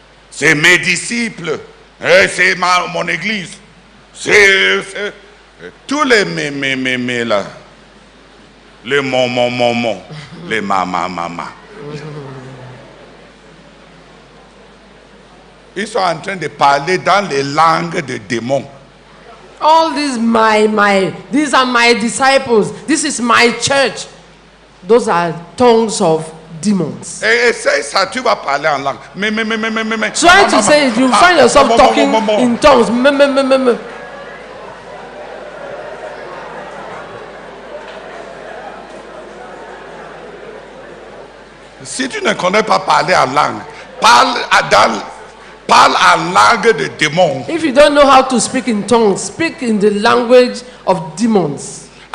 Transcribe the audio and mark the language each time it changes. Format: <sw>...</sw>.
<fr>C'est mes disciples, c'est mon église, c'est tous les mémés là, les mon, les mama. Ils sont en train de parler dans les langues des démons.</fr> <en>All these these are my disciples. This is my church. Those are tongues of demons.</en> <fr>Et ça, tu vas parler en langue.</fr> <en>Try to say it. You find yourself talking in tongues.</en> <fr>Si tu ne connais pas parler en langue, parle en langue de démons.</fr> <en>If you don't know how to speak in tongues, speak in the language of demons.</en>